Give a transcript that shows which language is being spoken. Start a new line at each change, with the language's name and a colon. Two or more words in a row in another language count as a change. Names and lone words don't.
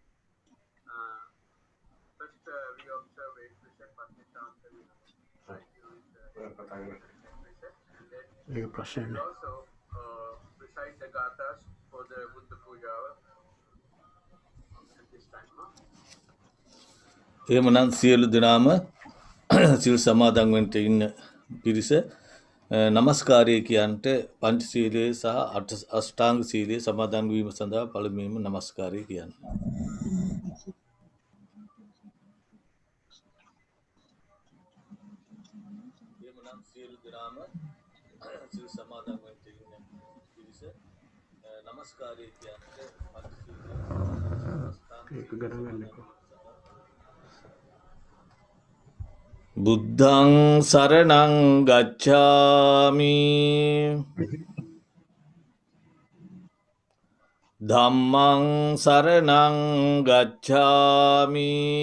English: First, we observe 8 precepts. Bhakti Shanta will guide you with the 8 precepts, and then he will also recite the gathas for the Buddha Puja at this time.
Sinhala: එහෙමනම් සියලු දෙනාම සිල් සමාදන් වෙන්න ඉන්න පිරිස නමස්කාරය කියන්ට පංචශීලයේ සහ අෂ්ටාංග සීලයේ සමාදන් වීම සඳහා පළමුවෙන්ම නමස්කාරය කියන්න. එහෙමනම් සියලු දෙනාම සිල් සමාදන් වෙන්න ඉන්න පිරිස නමස්කාරය කියන්ට
Pali: පංචශීලයේ බුද්ධං සරණං ගච්ඡාමි ධම්මං සරණං ගච්ඡාමි